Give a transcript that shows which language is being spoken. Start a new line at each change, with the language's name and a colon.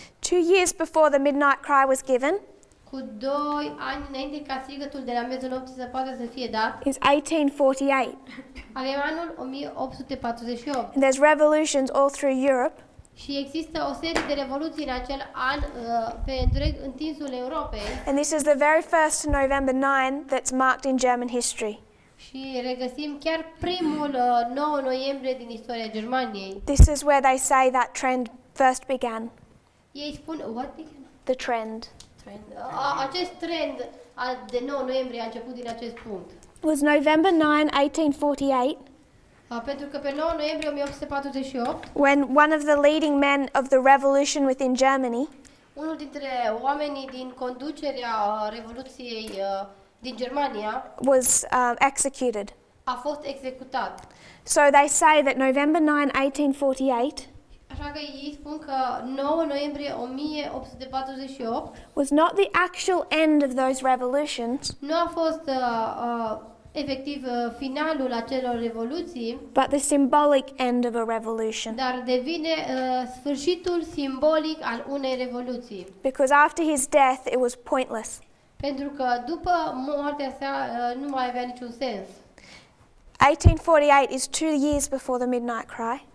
English: 2 years before the midnight cry was given
Romanian: Cu 2 ani înainte ca strigătul de la miezul nopții să poată să fie dat,
English: is 1848.
Romanian: avem anul 1848
English: And there's revolutions all through Europe.
Romanian: și există o serie de revoluții în acel an pe întreg întinsul Europei
English: And this is the very first November 9 that's marked in German history.
Romanian: și regăsim chiar primul 9 noiembrie din istoria Germaniei.
English: This is where they say that trend first began.
Romanian: Ei spun,
English: what began? The trend
Romanian: Acest trend de 9 noiembrie a început din acest punct.
English: was November 9, 1848,
Romanian: Pentru că pe 9 noiembrie 1848,
English: when one of the leading men of the revolution within Germany
Romanian: unul dintre oamenii din conducerea Revoluției din Germania
English: was executed.
Romanian: a fost executat.
English: So they say that November 9, 1848
Romanian: Așa că ei spun că 9 noiembrie 1848
English: was not the actual end of those revolutions,
Romanian: nu a fost efectiv finalul acelor revoluții,
English: but the symbolic end of a revolution.
Romanian: dar devine sfârșitul simbolic al unei revoluții.
English: Because after his death, it was pointless.
Romanian: Pentru că după moartea sa nu mai avea niciun sens.
English: 1848 is 2 years before the midnight cry.